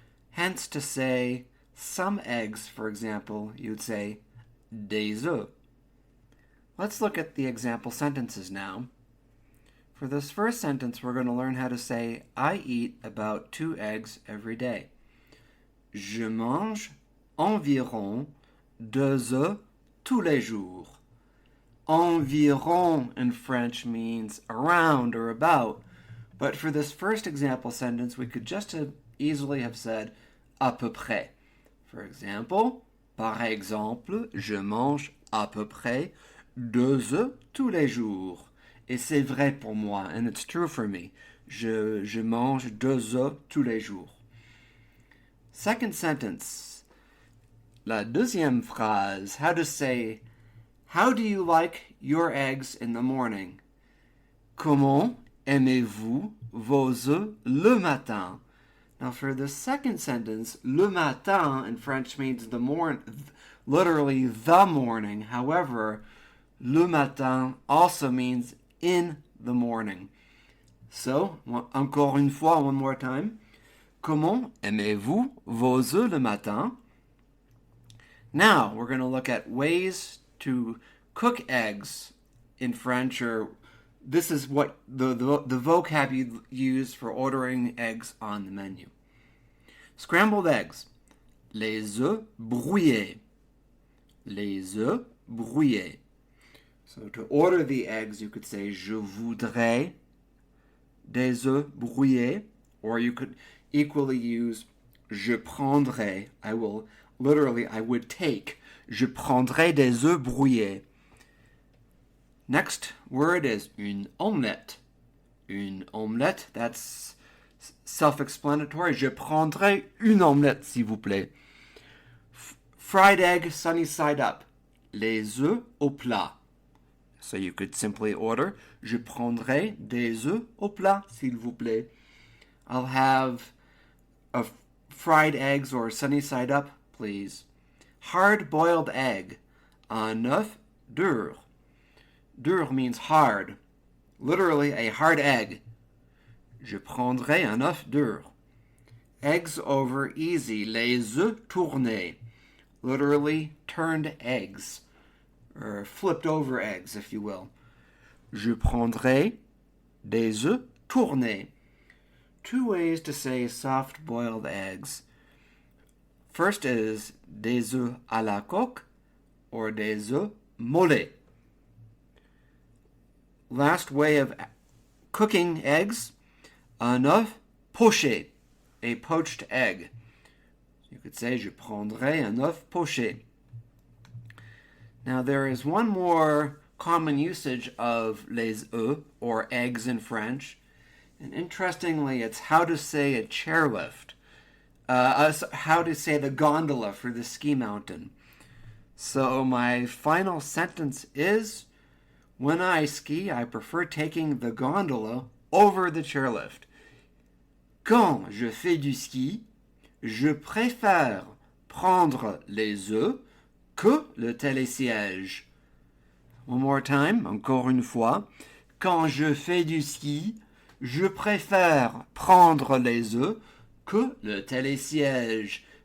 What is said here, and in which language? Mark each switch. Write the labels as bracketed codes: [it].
[en] Hence, to say some eggs, for example, you would say [fr] des œufs. [en] Let's look at the example sentences now. For this first sentence, we're going to learn how to say, I eat about 2 eggs every day. [fr] Je mange environ 2 œufs tous les jours. [en] Environ in French means around or about, but for this first example sentence, we could just easily have said [fr] à peu près. [en] For example, [fr] par exemple, je mange à peu près 2 œufs tous les jours. Et c'est vrai pour moi, [en] and it's true for me. [fr] Je mange 2 œufs tous les jours. [en] Second sentence. [fr] La deuxième phrase, [en] how to say, how do you like your eggs in the morning? [fr] Comment aimez-vous vos œufs le matin? [en] Now for the second sentence, [fr] le matin [en] in French means the morning, literally the morning. However, le matin also means in the morning. So, [fr] encore une fois, [en] one more time. [fr] Comment aimez-vous vos œufs le matin? [en] Now, we're going to look at ways to cook eggs in French, or this is what the vocab you use for ordering eggs on the menu. Scrambled eggs. [fr] Les œufs brouillés. Les œufs brouillés. [en] So to order the eggs, you could say, [fr] je voudrais des œufs brouillés, [en] or you could equally use, [fr] je prendrais. [en] I would take. [fr] Je prendrais des œufs brouillés. [en] Next word is une omelette. Une omelette, that's self-explanatory. [fr] Je prendrai une omelette, s'il vous plaît. [en] Fried egg, sunny side up. [fr] Les œufs au plat. [en] So you could simply order, [fr] je prendrai des œufs au plat, s'il vous plaît. [en] I'll have a fried eggs or sunny side up, please. Hard-boiled egg. [fr] Un œuf dur. [en] Dur means hard. Literally, a hard egg. [fr] Je prendrai un œuf dur. [en] Eggs over easy. [fr] Les œufs tournés. [en] Literally, turned eggs. Or flipped over eggs, if you will. [fr] Je prendrai des œufs tournés. [en] 2 ways to say soft-boiled eggs. First is [fr] des œufs à la coque or des œufs mollets. [en] Last way of cooking eggs, [fr] un œuf poché, [en] a poached egg. You could say, [fr] je prendrai un œuf poché. [en] Now there is one more common usage of les œufs, or eggs in French, and interestingly, it's how to say a chairlift. How to say the gondola for the ski mountain. So my final sentence is, when I ski, I prefer taking the gondola over the chairlift. [fr] Quand je fais du ski, je préfère prendre les œufs que le télésiège. [en] One more time, [fr] encore une fois. Quand je fais du ski, je préfère prendre les œufs que le télésiège.